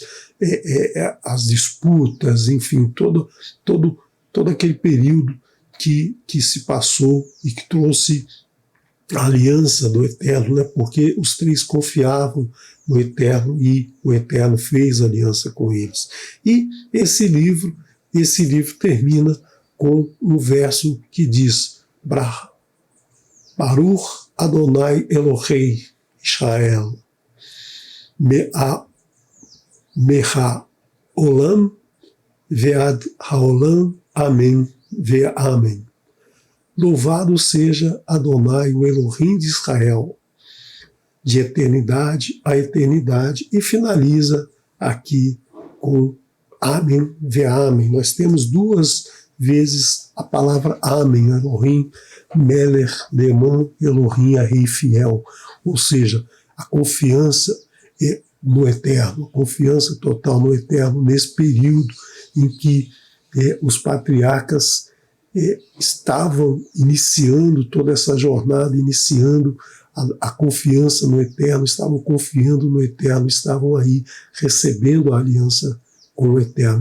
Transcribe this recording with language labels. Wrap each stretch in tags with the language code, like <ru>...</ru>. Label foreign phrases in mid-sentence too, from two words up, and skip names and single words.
<pt>as disputas, enfim, todo aquele período que se passou e que trouxe a aliança do Eterno, né, porque os 3 confiavam no Eterno e o Eterno fez aliança com eles. E esse livro termina com um verso que diz:</pt> <he>ברוך אדוני אלוהי ישראל מהעולם ועד העולם אמן ואמן.</he> <pt>Louvado seja Adonai, o Elohim de Israel, de eternidade a eternidade, e finaliza aqui com</pt> <he>אמן ואמן.</he> <pt>Nós temos 2 vezes a palavra Amém,</pt> <he>אלוהים מלך נאמן,</he> <pt>Elohim a Rei Fiel, ou seja, a confiança no Eterno, a confiança total no Eterno nesse período em que os patriarcas estavam iniciando toda essa jornada, iniciando a confiança no Eterno, estavam confiando no Eterno, estavam aí recebendo a aliança com o Eterno.</pt>